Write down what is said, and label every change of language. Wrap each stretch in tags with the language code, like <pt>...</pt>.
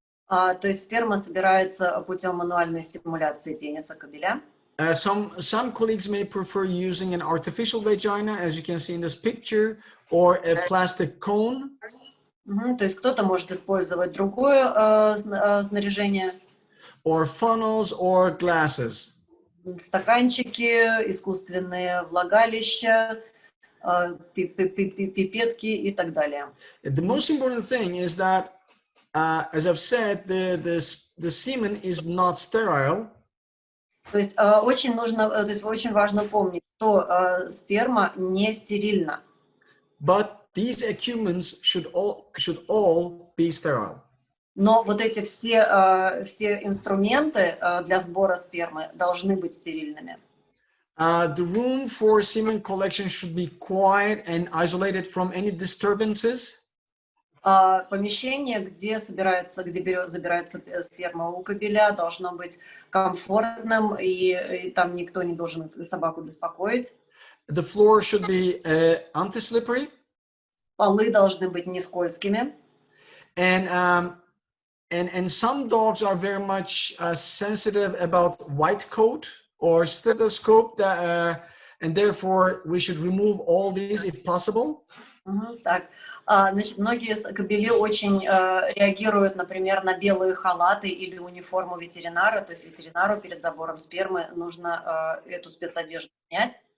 <ru>То есть сперма собирается путем мануальной стимуляции пениса кобеля.</ru> <en>Some colleagues may prefer using an artificial vagina, as you can see in this picture, or a plastic cone.</en> <ru>То есть кто-то может использовать другое снаряжение.</ru> <en>Or funnels or glasses.</en> <ru>Стаканчики, искусственные влагалища, пипетки и так далее.</ru> <en>The most important thing is that, as I've said, the semen is not sterile.</en> <ru>То есть очень важно помнить, что сперма не стерильна.</ru> <en>But these accumulants should all be sterile.</en> <ru>Но вот эти все инструменты для сбора спермы должны быть стерильными.</ru> <en>The room for semen collection should be quiet and isolated from any disturbances.</en> <ru>Помещение, где забирается сперма у кобеля, должно быть комфортным, и там никто не должен собаку беспокоить.</ru> <en>The floor should be anti-slippery.</en> <ru>Полы должны быть не скользкими.</ru> <en>And some dogs are very much sensitive about white coat or stethoscope, and therefore we should remove all these if possible.</en> <ru>Так, значит, многие кобели очень реагируют, например, на белые халаты или униформу ветеринара, то есть ветеринару перед забором спермы нужно эту спецодежду снять.</ru>